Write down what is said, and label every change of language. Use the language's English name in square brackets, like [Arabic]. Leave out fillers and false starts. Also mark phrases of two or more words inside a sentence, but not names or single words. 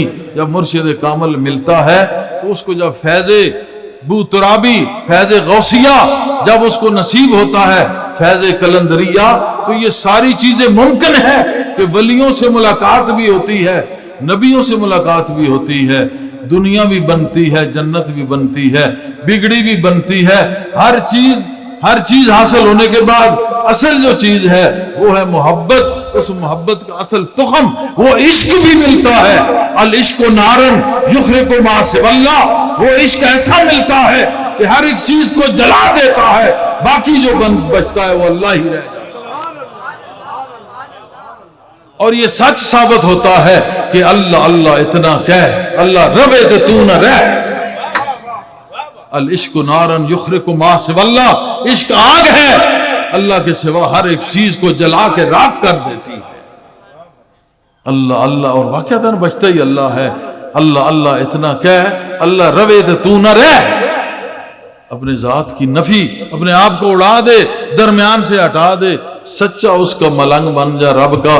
[Urdu] جب مرشد کامل ملتا ہے تو اس کو جب فیض بو ترابی، فیض غوثیہ جب اس کو نصیب ہوتا ہے، فیض کلندریہ، تو یہ ساری چیزیں ممکن ہے کہ ولیوں سے ملاقات بھی ہوتی ہے، نبیوں سے ملاقات بھی ہوتی ہے، دنیا بھی بنتی ہے، جنت بھی بنتی ہے، بگڑی بھی بنتی ہے۔ ہر چیز حاصل ہونے کے بعد اصل جو چیز ہے وہ ہے محبت۔ اس محبت کا اصل تخم وہ عشق بھی ملتا ہے۔ [Arabic] العشق نارن یخرق ما سوی اللہ، [Urdu] وہ عشق ایسا ملتا ہے کہ ہر ایک چیز کو جلا دیتا ہے، باقی جو بچتا ہے وہ اللہ ہی رہ جاتا ہے۔ اور یہ سچ ثابت ہوتا ہے کہ اللہ اللہ اتنا کہہ، اللہ ربے تو تو نہ رہ۔ [Arabic] العشق نارن یخرق ما سوی اللہ، [Urdu] عشق آگ ہے، اللہ کے سوا ہر ایک چیز کو جلا کے راکھ کر دیتی ہے۔ اللہ اللہ، اور واقعتاً بچتا ہی اللہ ہے۔ اللہ اللہ اتنا کہہ، اللہ ربے تو تو نہ رہ۔ اپنے ذات کی نفی، اپنے آپ کو اڑا دے، درمیان سے ہٹا دے، سچا اس کا ملنگ بن جا رب کا۔